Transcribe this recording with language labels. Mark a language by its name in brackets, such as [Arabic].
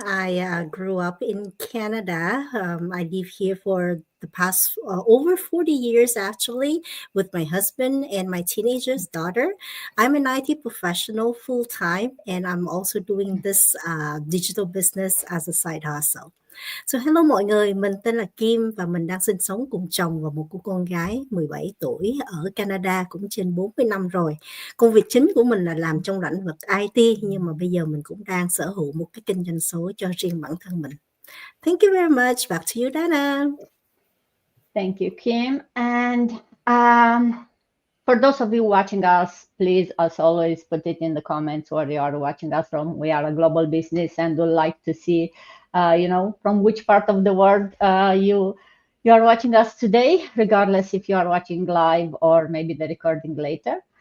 [English] I grew up in Canada. I live here for the past over 40 years, actually, with my husband and my teenager's daughter. I'm an IT professional full time, and I'm also doing this digital business as a side hustle. So hello [Vietnamese] mọi người, mình tên là Kim và mình đang sinh sống cùng chồng và một cô con gái 17 tuổi ở Canada cũng trên 40 năm rồi. Công việc chính của mình là làm trong lĩnh vực IT nhưng mà bây giờ mình cũng đang sở hữu một cái kinh doanh số cho riêng bản thân mình. [English] Thank you very much. Back to you, Dana. Thank you, Kim. And for those of you watching us, please, as always, put it in the comments where you are watching us from. We are a global business and would like to see, from which part of the world you are watching us today, regardless if you are watching live or maybe the recording later.